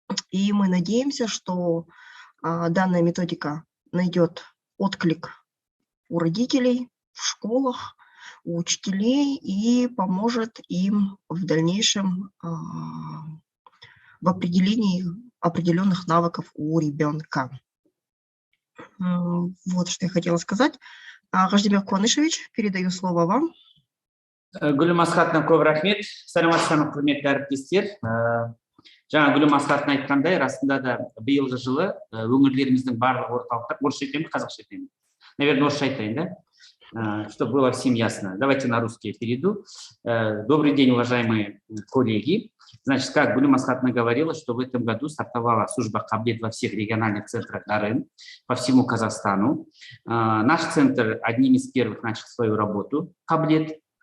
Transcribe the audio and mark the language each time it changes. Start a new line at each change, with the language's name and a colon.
Russian: И мы надеемся, что данная методика найдет отклик у родителей, в школах, у учителей и поможет им в дальнейшем в определении определенных навыков у ребенка. Вот что я хотела сказать. Гаждемир Куанышевич, передаю слово вам.
Kazakh: Гүлім Асхатовна, көп рахмет. Саламатсыздар, құрметті әріптестер. Жаңа Гүлім Асхатовна айтқандай, расында да биылғы жылы өңірлеріміздің барлық орталықтар, орысша айтайын ба, қазақша айтайын ба?
Russian: Наверное,
Kazakh: орысша айтайын, да?
Russian: Чтобы было всем ясно. Давайте на русский перейду. Добрый день, уважаемые коллеги. Значит, как Гүлім Асхатовна говорила, что в этом году стартовала служба Каблет во всех региональных центрах Дарын по всему Казахстану. Наш центр одним из первых начал свою работу Каблет.